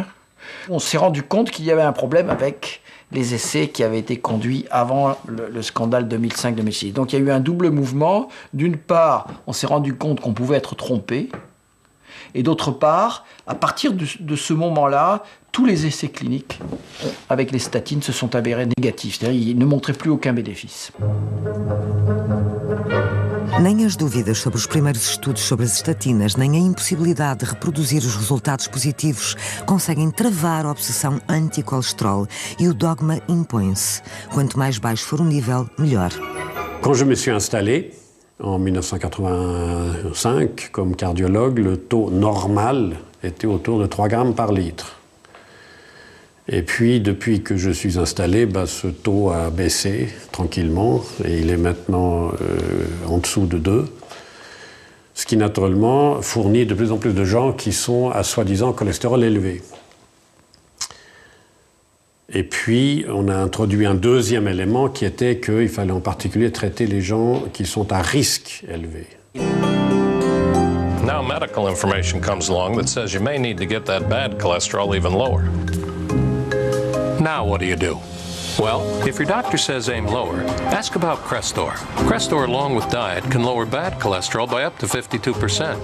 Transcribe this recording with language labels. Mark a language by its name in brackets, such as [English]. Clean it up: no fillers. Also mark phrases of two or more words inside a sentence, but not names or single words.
[French] On s'est rendu compte qu'il y avait un problème avec les essais qui avaient été conduits avant le scandale 2005-2006. Donc il y a eu un double mouvement. D'une part, on s'est rendu compte qu'on pouvait être trompé. Et d'autre part, à partir de ce moment-là, tous les essais cliniques avec les statines se sont avérés négatifs. C'est-à-dire qu'ils ne montraient plus aucun bénéfice. [Portuguese] Nem as dúvidas sobre os primeiros estudos sobre as estatinas, nem a impossibilidade de reproduzir os resultados positivos conseguem travar a obsessão anti-colesterol e o dogma impõe-se. Quanto mais baixo for o nível, melhor. [French] Quand je me suis installé, en 1985, comme cardiologue, le taux normal était autour de 3 grammes par litre. Et puis, depuis que je suis installé, ce taux a baissé tranquillement et il est maintenant en dessous de 2. Ce qui, naturellement, fournit de plus en plus de gens qui sont à soi-disant cholestérol élevé. Et puis, on a introduit un deuxième élément qui était qu'il fallait en particulier traiter les gens qui sont à risque élevé. [English] Now medical information comes along that says you may need to get that bad cholesterol even lower. Now what do? Well, if your doctor says aim lower, ask about Crestor. Crestor, along with diet, can lower bad cholesterol by up to 52%.